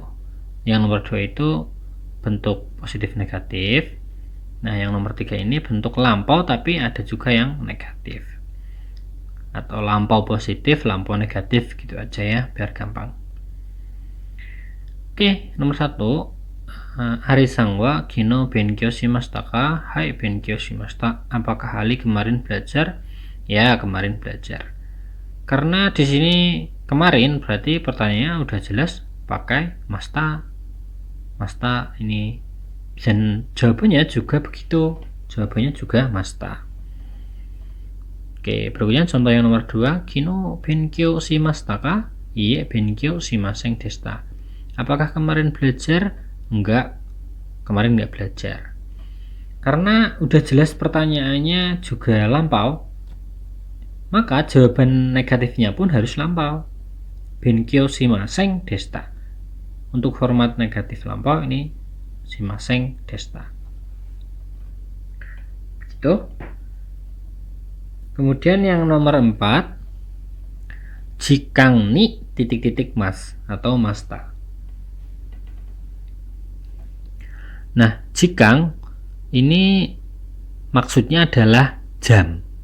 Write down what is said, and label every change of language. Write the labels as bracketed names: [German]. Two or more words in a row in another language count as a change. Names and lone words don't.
[Indonesian] Yang nomor 2 itu bentuk positif negatif. Nah, yang nomor 3 ini bentuk lampau tapi ada juga yang negatif. Atau lampau positif, lampau negatif gitu aja ya, biar gampang. Oke, nomor 1. [Japanese] アリさんは昨日勉強しましたか? はい、勉強しました. [Indonesian] Apakah Ali kemarin belajar? Ya, kemarin belajar. Karena di sini kemarin berarti pertanyaannya udah jelas pakai masta. Masta ini, dan jawabannya juga begitu. Jawabannya juga masta. Oke, berikutnya contoh yang nomor 2. [Japanese] 昨日勉強しましたか？いいえ、勉強しませんでした. [Indonesian] Apakah kemarin belajar? Enggak, kemarin enggak belajar. Karena udah jelas pertanyaannya juga lampau, maka jawaban negatifnya pun harus lampau. [Japanese] 勉強しませんでした. [Indonesian] Untuk format negatif lampau ini [Japanese] しませんでした. [Indonesian] Gitu. Kemudian yang nomor 4. [Japanese] 時間に [Indonesian] titik-titik mas atau masta. Nah, jikang ini maksudnya adalah jam.